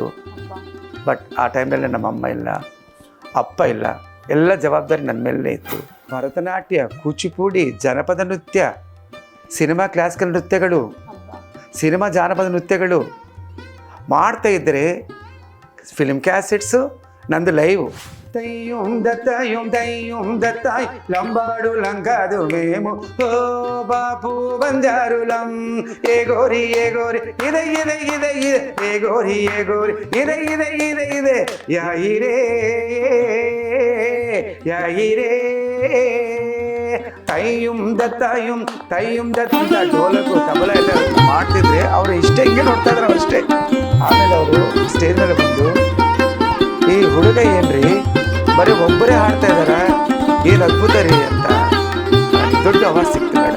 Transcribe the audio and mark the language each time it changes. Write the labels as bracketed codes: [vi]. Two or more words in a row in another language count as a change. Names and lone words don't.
[kn] ಬಟ್ ಆ ಟೈಮಲ್ಲಿ ನಮ್ಮ ಅಮ್ಮ ಇಲ್ಲ, ಅಪ್ಪ ಇಲ್ಲ, ಎಲ್ಲ ಜವಾಬ್ದಾರಿ ನನ್ನ ಮೇಲೆ ಇತ್ತು. ಭರತನಾಟ್ಯ, ಕೂಚಿಪುಡಿ, ಜನಪದ ನೃತ್ಯ, ಸಿನಿಮಾ ಕ್ಲಾಸಿಕಲ್ ನೃತ್ಯಗಳು, ಸಿನಿಮಾ ಜಾನಪದ ನೃತ್ಯಗಳು ಮಾಡ್ತಾ ಇದ್ದರೆ [en] film cassettes, [kn] ನಂದು ಲೈವ್. [te] తయ్యం దత్తయం దయ్యం దత్తాయ్ లంబాడు లంకాదు మేము ఓ బాపు బంజారులం ఏ గోరి ఇదే ఇదే ఇదే ఇదే ఏ గోరి ఇదే ఇదే ఇదే ఇదే యాయిరే యాయిరే [kn] ತಯ್ಯುಂ ದತ್ತ ಡೋಲಕು ತಬಲ ಎಲ್ಲ ಮಾಡ್ತಿದ್ರೆ ಅವರು ಇಷ್ಟೇ ಹಿಂಗೆ ನೋಡ್ತಾ ಇದ್ರು ಅಷ್ಟೇ. ಆಮೇಲೆ ಅವರು ಸ್ಟೇಜ್ ಮೇಲೆ ಬಂದು, ಈ ಹುಡುಗ ಏನ್ರಿ ಬರೀ ಒಬ್ಬರೇ ಹಾಡ್ತಾ ಇದಾರ, ಏನು ಅದ್ಭುತ ರೀ ಅಂತ ದೊಡ್ಡ ಅವಾರ್ಡ್ ಸಿಕ್ತು ಮೇಡಮ್.